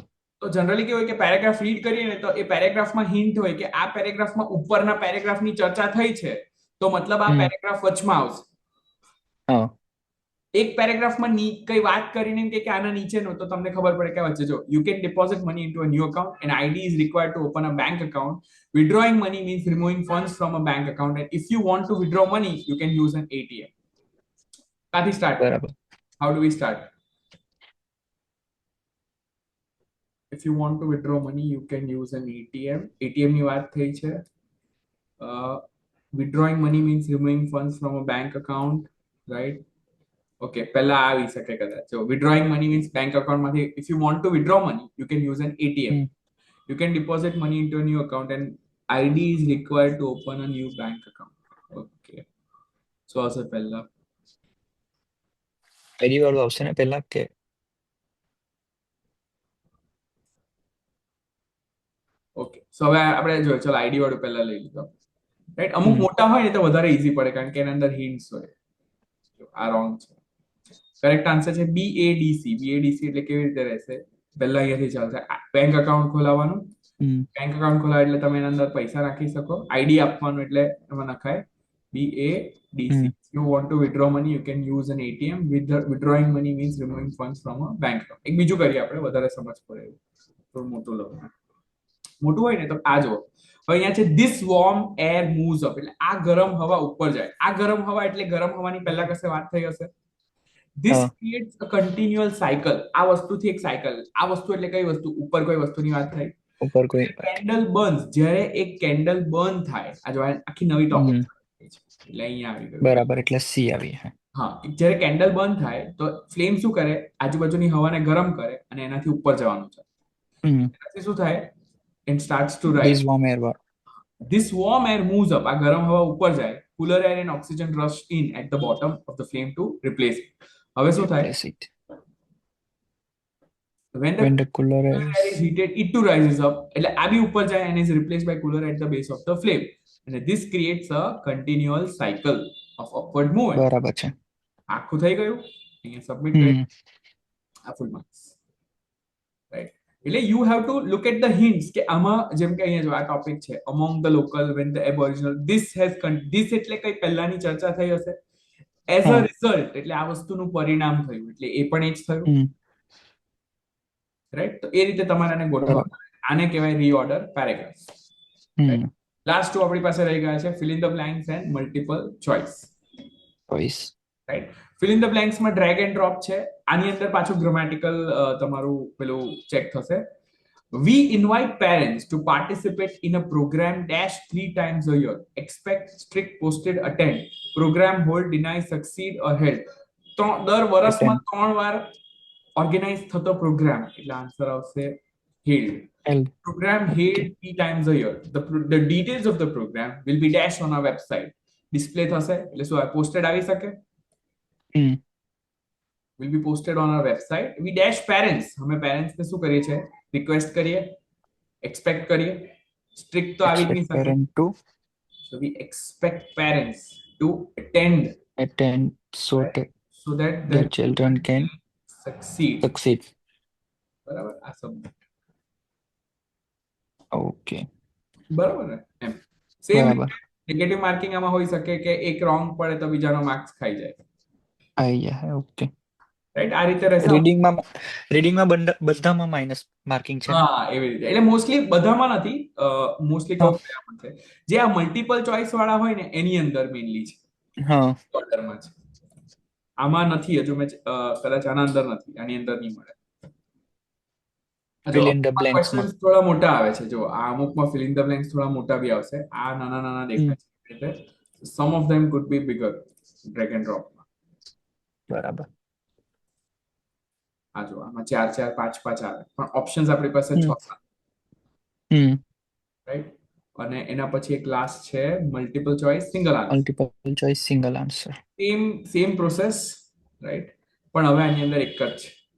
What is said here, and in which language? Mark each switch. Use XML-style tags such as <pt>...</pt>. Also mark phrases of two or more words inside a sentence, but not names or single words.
<gu>તો જનરલી કેવું હોય કે</gu> <en>paragraph read</en> <gu>કરીએ ને તો એ પેરેગ્રાફમાં હિન્ટ હોય કે આ પેરેગ્રાફમાં ઉપરના પેરેગ્રાફની ચર્ચા થઈ છે તો મતલબ આ પેરેગ્રાફ વચમાં આવશે. હા. એક પેરેગ્રાફમાં કઈ વાત કરીને કે આના નીચેનો, તો તમને ખબર પડે કે વચ્ચે જો</gu> <en>you can deposit money into a new account and ID is required to open a bank account. Withdrawing money means removing funds from a bank account, and if you want to withdraw money you can use an ATM.</en> <gu>કાથી સ્ટાર્ટ? બરાબર.</gu> <en>How do we start? If you want to withdraw money you can use an ATM.</en> <gu>ATM ની વાત થઈ છે.</gu> <en>Withdrawing money means removing funds from a bank account, right?</en> <gu>Okay, પહેલા આવી શકે કદાચ.</gu> <en>So withdrawing money means bank account</en> <gu>માંથી</gu> <en>if you want to withdraw money you can use an ATM. You can deposit money into a new account and ID is required to open a new bank account.</en> <gu>Okay. So આવશે પહેલા. આઈડી વાળું આવશે ને પહેલા કે? ઓકે. સો હવે આપણે જોઈએ, ચલો આઈડી વાળું પહેલા લઈ લીધો. રાઈટ? અમુક મોટા હોય ને તો વધારે ઈઝી પડે કારણ કે એના અંદર હિન્ટ્સ હોય. આ રોંગ છે.</gu> <en>correct answer</en> <gu>છે BADC. BADC એટલે કેવી રીતે રહેશે? પહેલા અહીંયાથી ચાલશે. બેંક અકાઉન્ટ ખોલાવવાનું. બેંક અકાઉન્ટ ખોલાવ એટલે તમે એના અંદર પૈસા નાખી શકો. આઈડી આપવાનું એટલે એમાં નખાય BADC.</gu> <en>You want to withdraw money you can use an ATM. Withdrawing money means removing funds from a bank account.</en> <gu>એક બીજું કરીએ આપણે, વધારે સમજ પડે એવું. થોડું મોટું લઉં. મોટું હોય ને તો આ જો હવે અહીંયા છે</gu> <en>this warm air moves up,</en> <gu>એટલે આ ગરમ હવા ઉપર જાય. આ ગરમ હવા એટલે ગરમ હવાની પહેલા કશે વાત થઈ હશે.</gu> <en>This creates a continual cycle.</en> <gu>આ વસ્તુથી એક સાયકલ. આ વસ્તુ એટલે કઈ વસ્તુ? ઉપર કોઈ વસ્તુની વાત થઈ. ઉપર કોઈ</gu> <en>candle burns,</en> <gu>જ્યારે એક કેન્ડલ બર્ન થાય, આ જો આખી નવી ટોપિક એટલે અહીંયા આવી ગયું. બરાબર, એટલે સી આવી. હા, જ્યારે કેન્ડલ બર્ન થાય તો ફ્લેમ શું કરે? આજુબાજુની હવાને ગરમ કરે અને એનાથી ઉપર જવાનું છે. એનાથી શું થાય?</gu> <en>It starts to rise. This warm air moves up.</en> <gu>આ ગરમ હવા ઉપર જાય.</gu> <en>Cooler air and oxygen rush in at the bottom of the flame to replace it.</en> <gu>હવે શું થાય?</gu> <en>When the cooler air is heated, it too rises up.</en> <gu>એટલે આ બી ઉપર જાય</gu> <en>and is replaced by cooler at the base of the flame. And this creates a continual cycle of upward movement.</en> <gu>બરાબર છે. આખું થઈ ગયું. અહીંયા સબમિટ કરી આ</gu> <en>full marks.</en> <gu>રાઈટ? એટલે</gu> <en>you have to look at the hints</en> <gu>કે આમાં જેમ કે અહીંયા જો આ ટોપિક છે</gu> <en>among the local when the aboriginal this</en> <gu>એટલે કઈ પહેલાની ચર્ચા થઈ હશે.</gu> <en>As a result</en> <gu>એટલે આ વસ્તુનું પરિણામ થયું એટલે એ પણ એ જ થયું. રાઈટ? તો એ રીતે તમારે આને ગોઠવવા. આને કહેવાય રીઓર્ડર પેરેગ્રાફ.</gu> <en>last two</en> <gu>આપણી પાસે રહી ગયા છે</gu> <en>fill in the blanks and multiple choice.</en> <gu>રાઈટ?</gu> <en>fill in the blanks</en> <gu>માં</gu> <en>drag and drop છે.</en> <gu>આની અંદર પાછું ગ્રામેટિકલ તમારું પેલું ચેક થશે.</gu> <en>We invite parents to participate in a program dash 3 times a year. Expect strict posted attend. Program hold, deny, succeed or held.</en> <gu>તો દર વર્ષમાં 3 વાર ઓર્ગેનાઇઝ થતો પ્રોગ્રામ એટલે આન્સર આવશે held.</gu> <en>Program held 3 times a year. The details of the program will be dashed on our website.</en> <gu>Display થશે એટલે શું પોસ્ટેડ આવી શકે?</gu> <en>will be posted on our website. We dash parents.</en> <hi>हमें parents ने</hi> <gu>શું કરીએ છે? Request કરીએ, expect કરીએ. Strict તો આવી જ નહીં શકે.</gu> <en>So we expect parents to attend so that their children can succeed.</en> <gu>બરાબર? આ શબ્દ. ઓકે. બરાબર ને? એમ સેમ</gu> <en>negative marking</en> <gu>આમાં હોઈ શકે કે એક રોંગ પડે તો બીજાનો માર્ક્સ ખાઈ જાય. આઈ જાય. ઓકે. રાઈટ? આ રીતે રહેશે. રીડિંગમાં બધામાં</gu> <en>minus marking</en> <gu>છે. હા, એવી રીતે. એટલે મોસ્ટલી બધામાં નથી. મોસ્ટલી કહું છે જે આ</gu> <en>multiple choice</en> <gu>વાળા હોય ને એની અંદર મેઇનલી છે. હા, ઓર્ડરમાં છે. આમાં નથી. હજુ મેં કદાચ આના અંદર નથી, આની અંદર નહીં મળે.</gu> <en>Fill in the blanks</en> <gu>માં. ક્વેશ્ચન્સ થોડા મોટા આવે છે. જો આ અમુકમાં</gu> <en>fill in the blanks</en> <gu>થોડા મોટા બી આવશે. આ નાના નાના દેખાય છે એટલે</gu> <en>some of them could be bigger. Drag and drop.</en> <gu>બરાબર. આ જો આમાં 4 4 5 5 આવે પણ ઓપ્શન્સ આપણી પાસે 6 હમ રાઈટ. અને એના પછી એક લાસ્ટ છે</gu> <en>multiple choice single answer. multiple choice single answer. same process right,</en> <gu>પણ હવે આની અંદર એક જ છે.</gu>